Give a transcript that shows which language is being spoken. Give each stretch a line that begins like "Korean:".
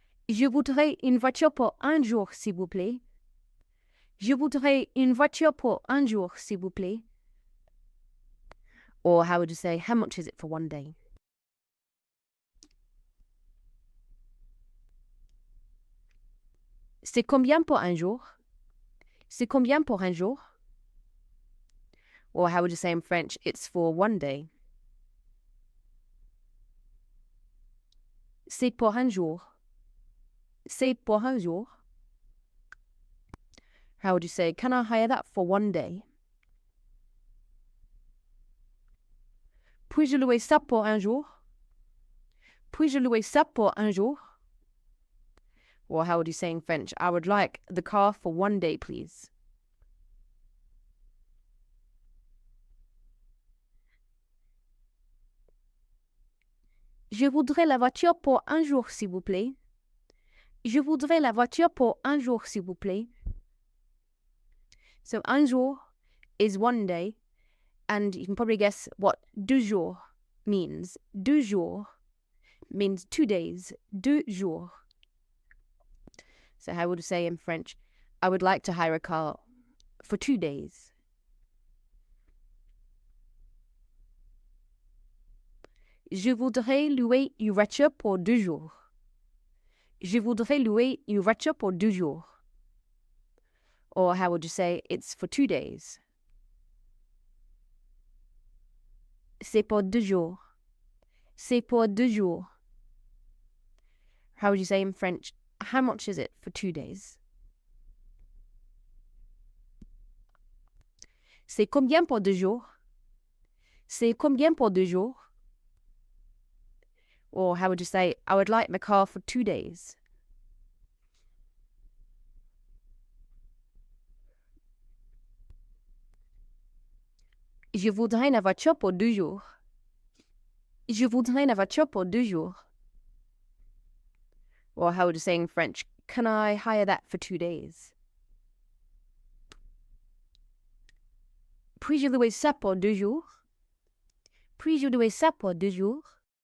French: Je voudrais une voiture pour un jour, s'il vous plaît. Je voudrais une voiture pour un jour, s'il vous plaît.
English: Or how would you say, how much is it for 1 day?
French: C'est combien pour un jour? C'est combien pour un jour?
English: Or how would you say in French, it's for 1 day?
French: C'est pour un jour. C'est pour un jour.
English: How would you say, can I hire that for 1 day?
French: Puis-je louer ça pour un jour? Puis-je louer ça pour un jour?
English: Or how would you say in French, I would like the car for 1 day, please.
French: Je voudrais la voiture pour un jour, s'il vous plaît. Je voudrais la voiture pour un jour, s'il vous plaît.
English: So
French: un jour
English: is 1 day, and you can probably guess what
French: 2 jours
English: means.
French: 2 jours
English: means 2 days.
French: 2 jours.
English: So how would you say in French, I would like to hire a car for 2 days.
French: Je voudrais louer une voiture pour 2 jours. Je voudrais louer une voiture pour 2 jours.
English: Or how would you say, it's for 2 days?
French: C'est pour 2 jours. C'est pour 2 jours.
English: How would you say in French, how much is it for 2 days?
French: C'est combien pour 2 jours? C'est combien pour 2 jours?
English: Or how would you say, I would like my car for 2 days?
French: Je voudrais une voiture pour 2 jours. Je voudrais une voiture pour 2 jours.
English: Or how would you say in French, can I hire that for 2 days?
French: Puis-je louer ça pour 2 jours? Puis-je louer ça pour 2 jours?